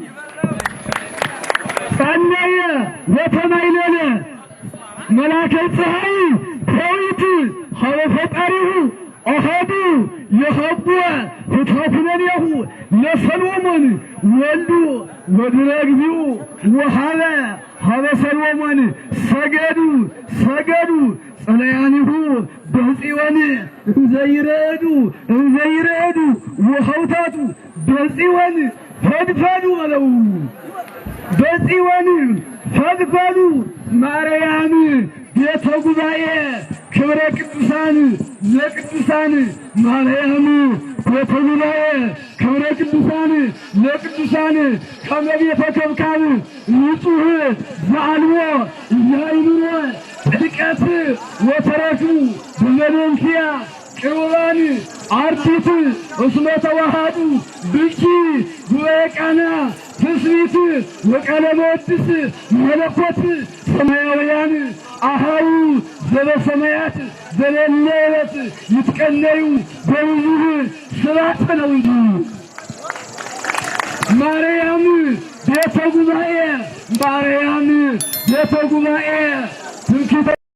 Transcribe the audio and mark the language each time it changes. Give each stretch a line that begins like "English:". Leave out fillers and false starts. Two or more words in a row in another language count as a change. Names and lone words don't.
Geez: ጸለየ ወተማይለለ መላከ ፀሐይ ዳዊት ሀበ ፈጣሪሁ አሐዱ የሀብወ ፍታኩነኔሁ ለሰሎሞን ወልዱ ወድረ እግዚኡ ወሀበ ሀበ ሰሎሞን ሰገዱ ጸለያኒሁ በጽዮን እንዘ ይርዕዱ ወሀብታቱ በጽዮን ፈድፈዱ አለው። በጽዮን ፈድፈዱ ማርያም ቤተ ጉባኤ ክብረ ቅዱሳን ለቅዱሳን ማርያም ቤተ ጉባኤ ክብረ ቅዱሳን ለቅዱሳን ከመቤተ ከብካብ ንጹሕ ዘአልቦ ያይኑሮ ጥልቀት ወተረክቡ በመለንኪያ ቅሩባን አርቲት እስመ ተዋሃዱ ብኪ ጉባኤ ቃና ትስብእት ወቀለመ ወድስ መለኮት ሰማያውያን አሃው ዘበሰማያት ዘለለበት ይትቀለዩ በብዙህ ስብሐት
Amharic: ነው እንጂ
Geez: ማርያም ቤተ ጉባኤ ትምክህተ